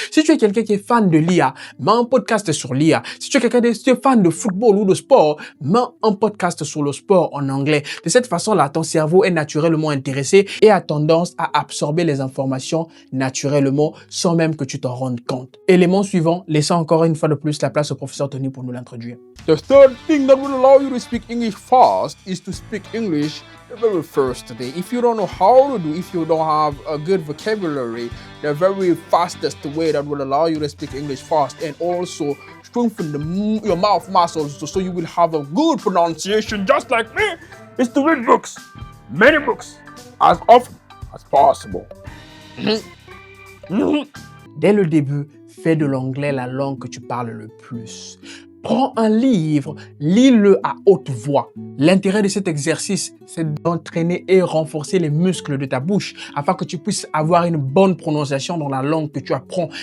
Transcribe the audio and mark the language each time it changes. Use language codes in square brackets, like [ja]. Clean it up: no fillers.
[fr] Si tu es quelqu'un qui est fan de l'IA, mets un podcast sur l'IA. Si tu es quelqu'un qui est fan de football ou de sport, mets un podcast sur le sport en anglais. De cette façon-là, ton cerveau est naturellement intéressé et a tendance à absorber les informations naturellement sans même que tu t'en rendes compte. Élément suivant, laissons encore une fois de plus la place au professeur Tony pour nous l'introduire. [en] The third thing that will allow you to speak English fast is to speak English the very first day. If you don't know how to do, if you don't have a good vocabulary, the very fastest way that will allow you to speak English fast and also strengthen your mouth muscles so you will have a good pronunciation just like me is to read books, many books. as often as possible. [fr] Dès le début, fais de l'anglais la langue que tu parles le plus. Prends un livre, lis-le à haute voix. L'intérêt de cet exercice, c'est d'entraîner et renforcer les muscles de ta bouche afin que tu puisses avoir une bonne prononciation dans la langue que tu apprends.